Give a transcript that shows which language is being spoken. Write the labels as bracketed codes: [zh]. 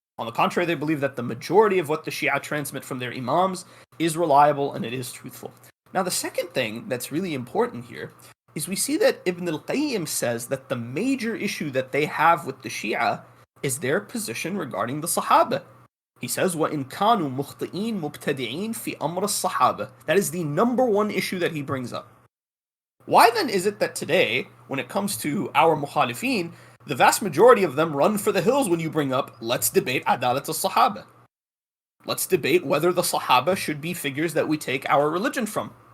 [en] On the contrary, they believe that the majority of what the Shia transmit from their Imams is reliable and it is truthful. Now, the second thing that's really important here is we see that Ibn al-Qayyim says that the major issue that they have with the Shia is their position regarding the Sahaba. He says, [ar] وَإِن كَانُوا مُخْطِئِينَ مُبْتَدِعِينَ فِي أَمْرِ الصَّحَابَةِ. [en] That is the number one issue that he brings up. Why then is it that today, when it comes to our mukhalifin, the vast majority of them run for the hills when you bring up, let's debate Adalat al-Sahaba. Let's debate whether the Sahaba should be figures that we take our religion from.